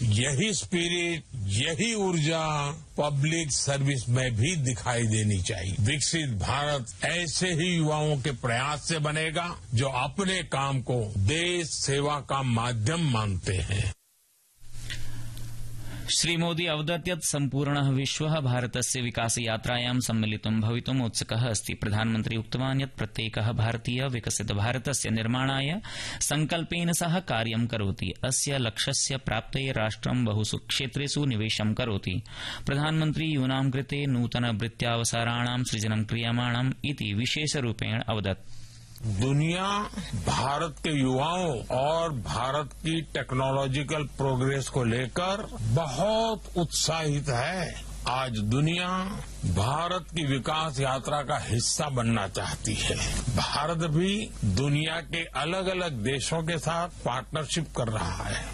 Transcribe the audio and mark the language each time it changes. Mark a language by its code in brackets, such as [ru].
[hi] यही स्पिरिट, यही ऊर्जा पब्लिक सर्विस में भी दिखाई देनी चाहिए। विकसित भारत ऐसे ही युवाओं के प्रयास से बनेगा जो अपने काम को देश सेवा का माध्यम मानते हैं। [sa] श्री मोदी अवदत् यत् सम्पूर्णः विश्वः भारतस्य विकास यात्रायां सम्मिलितुं भवितुम् उत्सुकः अस्ति। प्रधानमन्त्री उक्तवान् यत् प्रत्येकः भारतीयः विकसित भारतस्य निर्माणाय संकल्पेन सह कार्यं करोति। अस्य लक्ष्यस्य प्राप्तये राष्ट्रं बहुषु क्षेत्रेषु निवेशं करोति। प्रधानमन्त्री यूनां कृते नूतन वृत्त्यावसाराणां सृजनं क्रियमाणम् इति विशेषरूपेण अवदत्। [hi] दुनिया भारत के युवाओं और भारत की टेक्नोलॉजिकल प्रोग्रेस को लेकर बहुत उत्साहित है। आज दुनिया भारत की विकास यात्रा का हिस्सा बनना चाहती है। भारत भी दुनिया के अलग अलग देशों के साथ पार्टनरशिप कर रहा है।